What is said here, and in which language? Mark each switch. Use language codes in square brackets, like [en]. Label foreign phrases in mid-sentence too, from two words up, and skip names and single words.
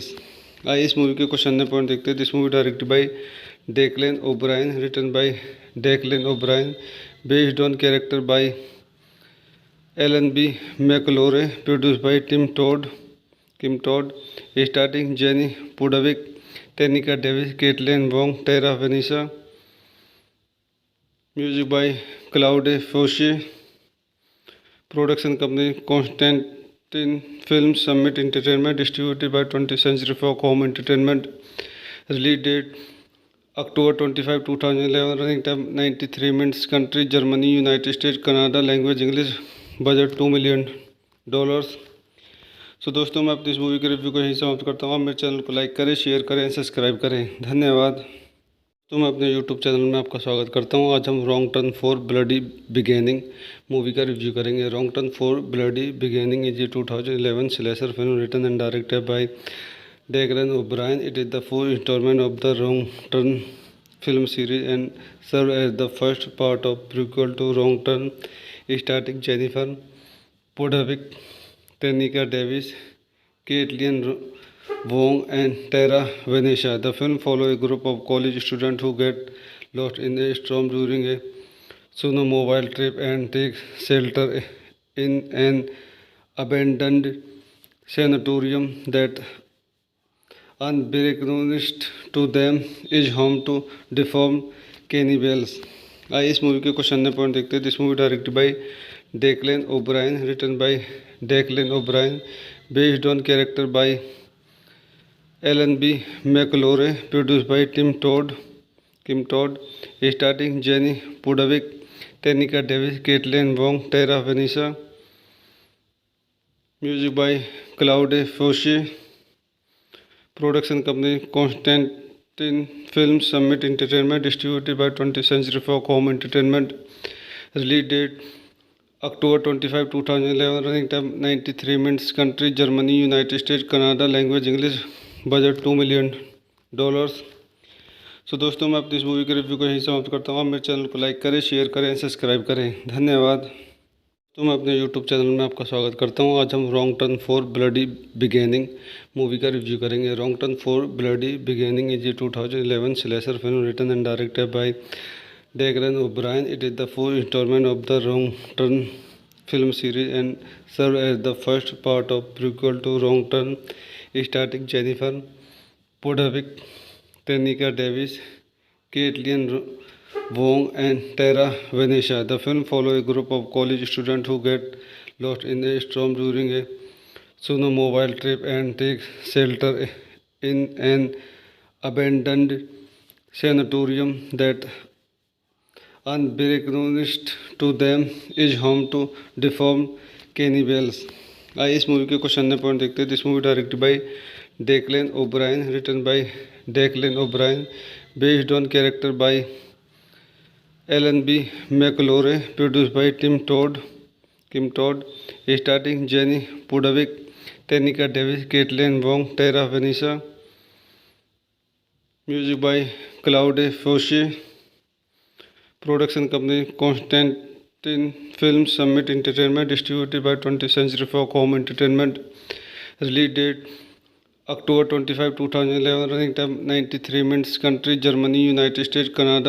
[hi] आइए इस मूवी के कुछ अन्य पॉइंट देखते हैं. [en] This movie directed by Declan O'Brien, written by Declan O'Brien, based on character by Alan B. McElroy, produced by Kim Todd, starring Jenny Pudavick, Tenika Davis, Kaitlyn Wong, Tara Venetia. Music by Claude Foisy. Production company Constantin Film Summit Entertainment, distributed by 20th Century Fox Home Entertainment. Release date October 25, 2011. Running time 93 minutes. Country Germany, United State, Canada. Language English. Budget $2 million. [hi] सो दोस्तों, मैं अपनी इस मूवी के रिव्यू को यहीं समाप्त करता हूँ. आप मेरे चैनल को लाइक करें, शेयर करें, सब्सक्राइब करें. धन्यवाद. तो मैं अपने यूट्यूब चैनल में आपका स्वागत करता हूँ. आज हम रॉन्ग टर्न फॉर ब्लडी बिगेनिंग मूवी का रिव्यू करेंगे. [en] Wrong Turn for Bloody Beginning is a 2011 slasher film written and directed by Declan O'Brien. It is the fourth installment of the Wrong Turn film series and served as the first part of prequel to Wrong Turn, starring Jennifer Podhovic, Tenika Davis, Caitlin Wong, and Tara Venetia. The film follows a group of college students who get lost in a storm during a snowmobile trip and take shelter in an abandoned sanatorium that, unbeknownst to them, is home to deformed cannibals. [hi] आइए इस मूवी के कुछ अन्य पॉइंट देखते हैं. [en] This movie directed by Declan O'Brien, written by Declan O'Brien, based on character by Alan B. McElroy, produced by Kim Todd, starring Jenny Pudavick, Tenika Davis, Kaitlyn Wong, Tara Venetia. Music by Claude Foisy. Production company Constantin Film Summit Entertainment, distributed by 20th Century Fox Home Entertainment. Release date October 25, 2011. Running time 93 minutes. Country Germany, United State, Canada. Language English. Budget $2 million. [hi] सो दोस्तों, मैं अपनी इस मूवी के रिव्यू को यहीं समाप्त करता हूँ. आप मेरे चैनल को लाइक करें, शेयर करें, सब्सक्राइब करें. धन्यवाद. तो मैं अपने यूट्यूब चैनल में आपका स्वागत करता हूँ. आज हम रॉन्ग टर्न फॉर ब्लडी बिगेनिंग मूवी का रिव्यू करेंगे. [en] Wrong Turn for Bloody Beginning is a 2011 slasher film written and directed by Declan O'Brien. It is the fourth installment of the Wrong Turn film series and served as the first part of prequel to Wrong Turn, starring Jennifer Podhovic, Tenika Davis, Caitlin Wong, and Tara Venetia. The film follows a group of college students who get lost in a storm during a snowmobile trip and take shelter in an abandoned sanatorium that unbeknownst to them is home to deformed cannibals. [hi] आइए इस मूवी के कुछ अन्य पॉइंट देखते हैं. [en] This movie directed by Declan O'Brien, written by Declan O'Brien, based on character by Alan B. McElroy, produced by Kim Todd, starring Jenny Pudavick, Tenika Davis, Kaitlyn Wong, Tara Venetia. Music by Claude Foisy. Production company Constantin Film, Summit Entertainment, distributed by 20th Century Fox Home Entertainment. Release date October 25, 2011. Running time 93 minutes. Country Germany, United State, Canada.